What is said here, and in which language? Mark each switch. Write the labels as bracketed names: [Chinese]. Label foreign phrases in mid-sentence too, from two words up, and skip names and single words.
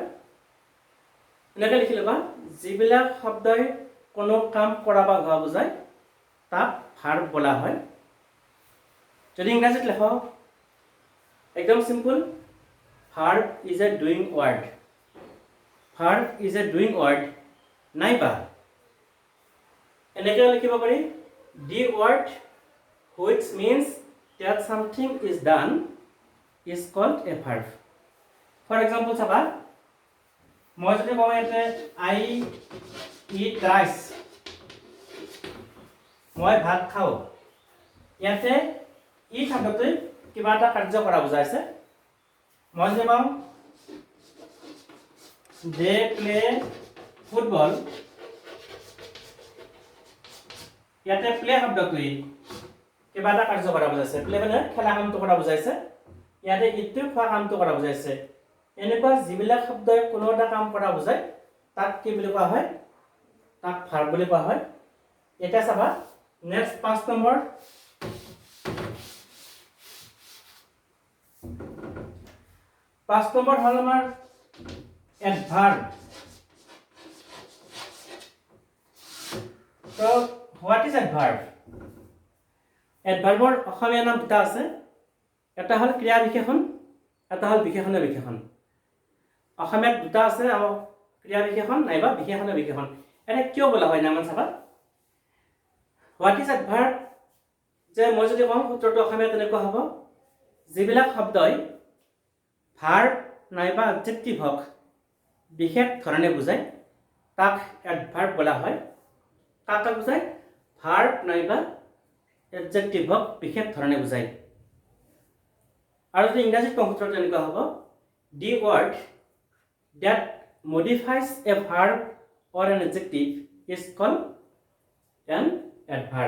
[Assamese] এনেকৈ লিখি ল'বা, যিবিলাক শব্দই কোনো কাম কৰা বা হোৱা বুজায় তাক ভাৰ্ব বোলা হয়। যদি ইংৰাজীত লেখো, একদম [English] চিম্পল, verb is a doing word, verb is a doing word, [Assamese] নাইবা এনেকৈ লিখিব পাৰি, [English] the word which means that something is done is called a verb. For example, [Assamese] চাবা, মই যদি কওঁ ইয়াতে [English] I eat rice, [Assamese] মই ভাত খাওঁ, ইয়াতে ই শব্দটোৱে কিবা এটা কাৰ্য কৰা বুজাইছে। মই যদি কওঁ [English] they play football, [Assamese] ইয়াতে প্লে শব্দটোৱে কিবা এটা কাৰ্য কৰা বুজাইছে। প্লে মানে খেলা কামটো কৰা বুজাইছে, ইয়াতে ইটো খোৱা কামটো কৰা বুজাইছে। এনেকুৱা যিবিলাক শব্দই কোনো এটা কাম কৰা বুজায় তাক কি বুলি কোৱা হয়? তাক ভাৰ্ব বুলি কোৱা হয়। এতিয়া চাবা নেক্সট 5 নম্বৰ, 5 নম্বৰ হ'ল আমাৰ এডভাৰ্ব। [English] So what is adverb? [Assamese] এডভাৰ্বৰ অসমীয়া নাম দুটা আছে, এটা হ'ল ক্ৰিয়া বিশেষণ, এটা হ'ল বিশেষণীয় বিশেষণ। অসমীয়াত দুটা আছে, ক্ৰিয়া বিশেষণ নাইবা বিশেষণীয় বিশেষণ। এনে কিয় বোলা হয় নাম চাবা, [English] what is adverb? [Assamese] যে মই যদি কওঁ সূত্ৰটো অসমীয়াত তেনেকুৱা হ'ব, যিবিলাক শব্দই ভাৰ্ব নাইবা এডজেক্টিভক বিশেষ ধৰণে বুজায় তাক এডভাৰ্ব বোলা হয়। কাক বুজায়? ভাৰ্ব নাইবা এডজেক্টিভক বিশেষ ধৰণে বুজায়। আৰু যদি ইংৰাজীত কওঁ সূত্ৰটো এনেকুৱা হ'ব, [English] the word that modifies a verb or an adjective is called an adverb.